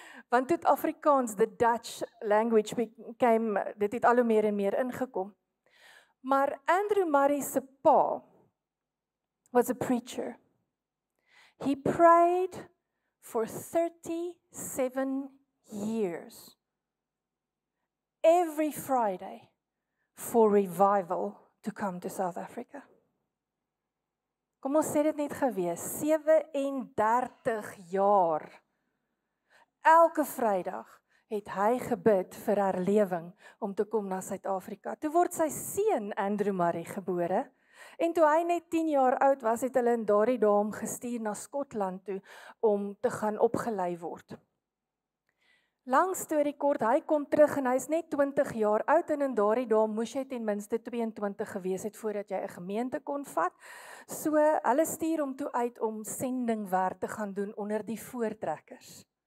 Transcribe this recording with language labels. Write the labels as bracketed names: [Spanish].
[Afrikaans] Want toe Afrikaans, [English] the Dutch language became, [Afrikaans] dit het al hoe meer en meer ingekom. Maar Andrew Murray se pa was [English] a preacher. He prayed for 37 years. Every Friday. For revival to come to South Africa. [Afrikaans] Kom ons sê dit net gewees, 37 jaar. Elke Vrydag het hy gebid vir herlewing om te kom na Suid-Afrika. Toe word sy seun Andrew Murray gebore, en toe hy net 10 jaar oud was, het hulle in daardie dae hom gestuur na Skotland toe om te gaan opgelei word. Lang storie kort, hy kom terug en hy is net 20 jaar oud en in daardie dae moes jy ten minste 22 gewees het voordat jy 'n gemeente kon vat. So hulle stuur hom toe uit om sendingwerk te gaan doen onder die voortrekkers.